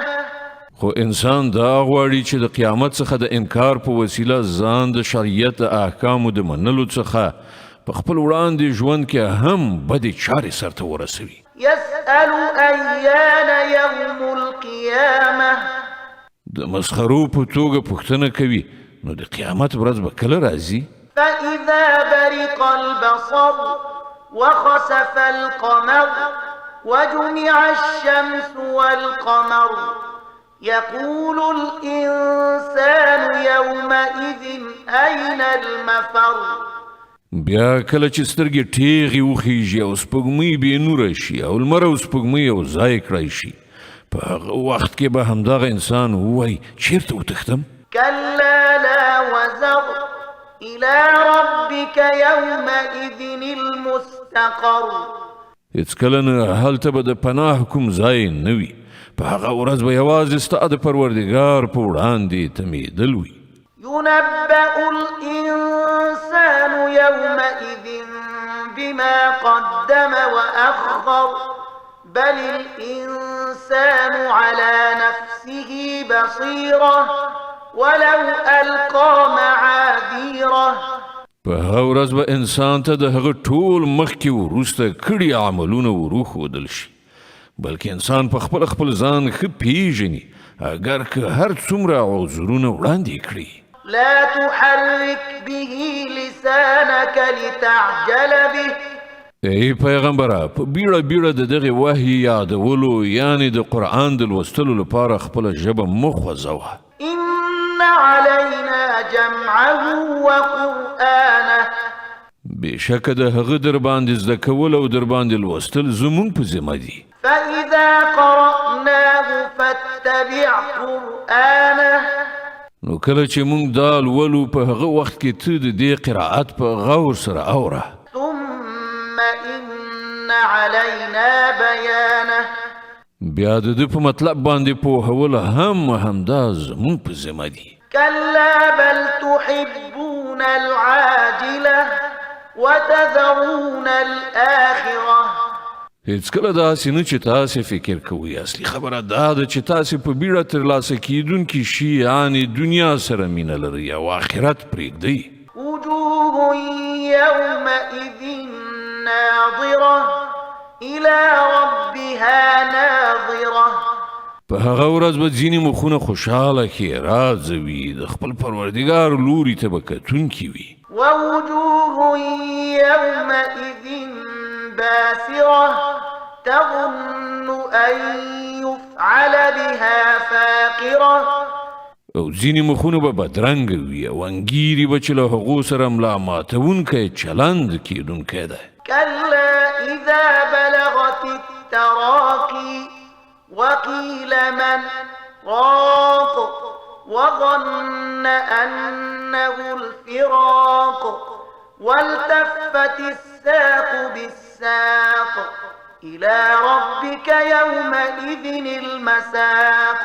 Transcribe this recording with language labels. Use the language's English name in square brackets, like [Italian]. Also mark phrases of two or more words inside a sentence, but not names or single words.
[Pashto] خو انسان دا غواړي چې د قیامت څخه د انکار په وسیله ځان د شریعت احکامو د منلو څخه په خپل وړاندې ژوند کې هم بدې چارې سرته ورسوي. [Arabic] یسأل ایان یوم القیامه. [Pashto] د مسخرو په توګه پوښتنه کوي نو د قیامت ورځ به کله راځي؟ [Arabic] فاذا برق البصر وخسف القمر وجمع الشمس والقمر يقول الإنسان يومئذ أين المفر. [Pashto] بیا کله چې سترګې ټیغې وخیږي او سپوږمۍ بې نوره شي او لمر او سپوږمۍ یو ځای کړی شي، په هغه وخت کې به همدغه انسان ووایي چیرته وتښتم؟ [Arabic] كلا لا وزر إلى ربك يومئذ المستقر. [Pashto] هېڅکله نه، هلته به د پناه کوم ځای نه وي. په هغه ورځ به یوازې ستا د پروردګار په وړاندې تمېدل وي. [Arabic] ينبأ الإنسان يومئذ بما قدم وأخر بل الإنسان على نفسه بصيرة ولو ألقى معاذيره. [Pashto] په هغه ورځ به انسان ته د هغه ټول مخکې وروسته کړي عملونه وروښودل شي، بلکې انسان په خپل ځان ښه پیژني اگر که هر څومره عذرونه وړاندې کړي. [Arabic] لا تحرك به لسانك لتعجل به. [Pashto] ای پیغمبره، په بیړه د دغه وحی یادولو یعنی د قرآن د لوستلو لپاره خپله ژبه مه خوځوه. [Arabic] إن علينا جمعه وقرآنه. [Pashto] بېشکه د هغه در باندې زده کول او در باندې لوستل زموږ په ذمه دي. [Arabic] فإذا قرأناه فاتبع قرآنه. [Pashto] نو کله چې موږ دا لولو په هغه وخت کې ته د دې قرائت په غور سره اوره. [Arabic] ثم إن علينا بيانه. [Pashto] بیا د دې په مطلب باندې پوهول همدا زموږ په ذمه دي. [Arabic] كلا بل تحبون العاجلة وتذرون الآخرة. [Pashto] هېڅکله داسې نه چې تاسې فکر کوئ. اصلي خبره دا ده چې تاسې په بیړه ترلاسه کیدونکي شي یعنې دنیا سره مینه لرئ او آخرت پرېږدئ. [Arabic] وجوه يومئذ ناظرة إلى ربها ناظرة. [Pashto] په هغه ورځ به ځینې مخونه خوشحاله ښېرازه وي، د خپل پروردګار لوري ته به کتونکي وي. [Arabic] ووجوه يومئذ باسرة تظن أن يفعل بها فاقرة. [Pashto] او ځینې مخونه به بدرنګه وي او انګیري به چې له هغو سره ملا ماتونکی چلند کیدونکی دی. [Arabic] كلا إذا بلغت التراقي وقيل من راق وظن أنه الفراق والتفت الساق بالساق إلى ربك يومئذ المساق.